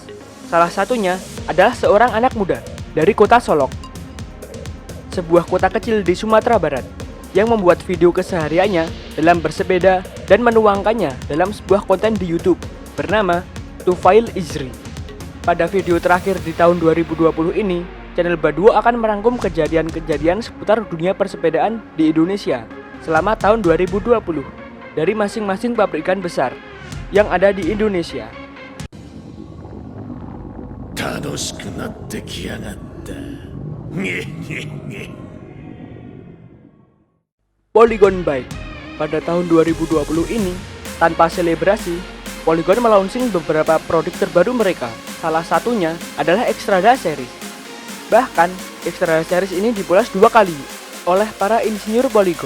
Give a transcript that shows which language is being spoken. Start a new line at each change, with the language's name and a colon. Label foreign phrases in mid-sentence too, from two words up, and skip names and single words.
Indonesian: Salah satunya adalah seorang anak muda dari kota Solok, sebuah kota kecil di Sumatera Barat, yang membuat video kesehariannya dalam bersepeda dan menuangkannya dalam sebuah konten di YouTube bernama Tufail Izri. Pada video terakhir di tahun 2020 ini, channel Baduo akan merangkum kejadian-kejadian seputar dunia persepedaan di Indonesia selama tahun 2020 dari masing-masing pabrikan besar yang ada di Indonesia.
Japanese: 楽しくなってきやがった。げげげ。
Indonesian: Polygon Bike. Pada tahun 2020 ini, tanpa selebrasi, Polygon melaunching beberapa produk terbaru mereka. Salah satunya adalah Xtrada Series. Bahkan, Xtrada Series ini dipoles 2 kali oleh para insinyur Polygon.